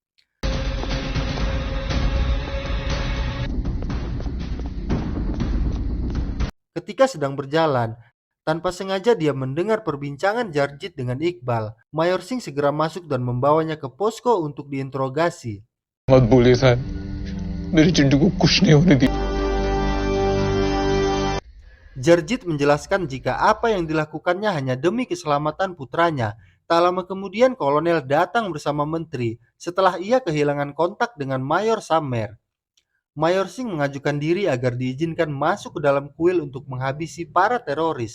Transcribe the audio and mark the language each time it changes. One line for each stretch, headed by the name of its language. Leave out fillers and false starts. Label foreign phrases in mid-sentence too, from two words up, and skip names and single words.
Indonesian: Ketika sedang berjalan, tanpa sengaja dia mendengar perbincangan Jarjit dengan Iqbal. Mayor Singh segera masuk dan membawanya ke posko untuk diinterogasi.
Hindi: मत बोलिए साहब मेरी चिंटू को कुछ नहीं होने दी.
Indonesian: Jarjit menjelaskan jika apa yang dilakukannya hanya demi keselamatan putranya. Tak lama kemudian kolonel datang bersama menteri setelah ia kehilangan kontak dengan Mayor Samer. Mayor Singh mengajukan diri agar diizinkan masuk ke dalam kuil untuk menghabisi para teroris.